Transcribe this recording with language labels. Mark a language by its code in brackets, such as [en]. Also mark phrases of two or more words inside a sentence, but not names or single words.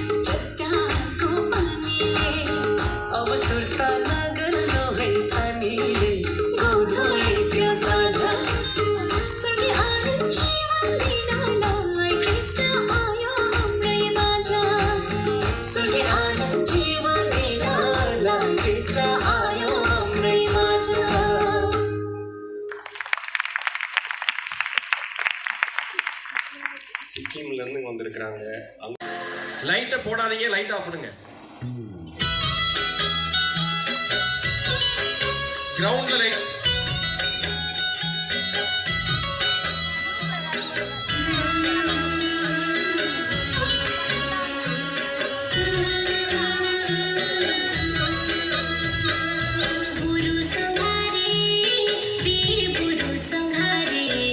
[ne] अब सुर्ता नगर्नु है सानीले गोधुली त्यो साझा स्वर्गीय आनन्द जीवन दिनलाई कृष्ण आयो हाम्रै माझ स्वर्गीय आनन्द जीवन दिनलाई कृष्ण आयो हाम्रै माझ [ta] சிக்கிம்ல இருந்து வந்திருக்காங்க. லைட்டை போடாதீங்க, [en] light off [ta] பண்ணுங்க. கிரவுண்ட்ல லைட். [ne] गुरु संहारे वीर गुरु संहारे